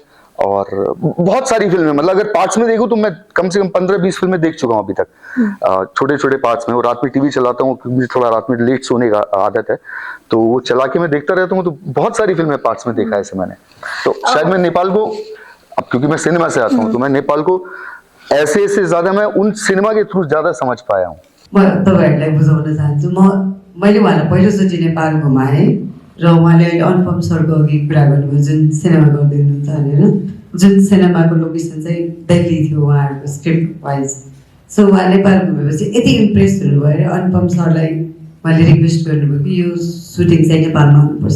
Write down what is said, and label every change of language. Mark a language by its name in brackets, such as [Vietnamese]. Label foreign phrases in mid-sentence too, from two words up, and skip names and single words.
[Hindi] और बहुत सारी फिल्में, मतलब अगर पार्ट्स में देखूं तो मैं कम से कम 15-20 फिल्में देख चुका हूं अभी तक, छोटे छोटे पार्ट्स में। और रात में टीवी चलाता हूं क्योंकि मुझे थोड़ा रात में लेट सोने का आदत है, तो वो चला के मैं देखता रहता हूं। तो बहुत सारी फिल्में पार्ट्स में देखा है ऐसे मैंने। तो शायद मैं नेपाल को, अब क्योंकि मैं सिनेमा से आता हूँ, तो मैं नेपाल को ऐसे ज्यादा, मैं उन सिनेमा के थ्रू ज्यादा समझ पाया हूँ। [Nepali] म तपाईँहरूलाई बुझाउन चाहन्छु, मैले उहाँलाई पहिलोचोटि नेपाल घुमाएँ र उहाँले अहिले अनुपम सरको अघि कुरा गर्नुभयो जुन सिनेमा गर्दै हुनुहुन्छ भनेर, जुन सिनेमाको लोकेसन चाहिँ दिल्ली थियो उहाँहरूको [English] script wise. [Nepali] सो उहाँ नेपाल घुमेपछि यति इम्प्रेस हुनुभयो अरे अनुपम सरलाई उहाँले रिक्वेस्ट गर्नुभयो कि यो सुटिङ चाहिँ नेपालमा हुनुपर्छ।